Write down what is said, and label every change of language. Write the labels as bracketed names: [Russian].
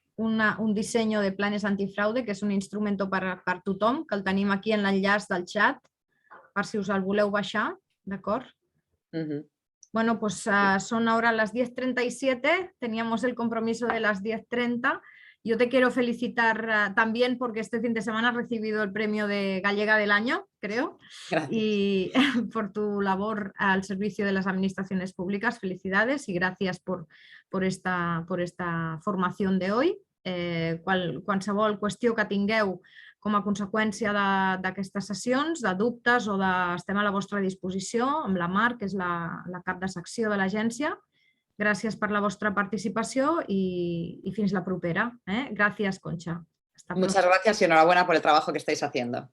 [Catalan] un disseny de planes antifraude, que és un instrument per tothom, que el tenim aquí en l'enllaç del xat, per si us el voleu baixar, d'acord? [Spanish] Bueno, pues son ahora las 10:37, teníamos el compromiso de las 10:30. Yo te quiero felicitar también porque este fin de semana has recibido el premio de Gallega del Año, creo. Gracias. Y por tu labor al servicio de las administraciones públicas. Felicidades y gracias por esta formación de hoy. [Catalan] Qualsevol qüestió que tingueu com a conseqüència d'aquestes sessions, de dubtes o estem a la vostra disposició amb la Mar, que és la cap de secció de l'agència. Gràcies per la vostra participació i fins la propera. Gràcies, Concha. [Spanish] Muchas gracias y enhorabuena por el trabajo que estáis haciendo.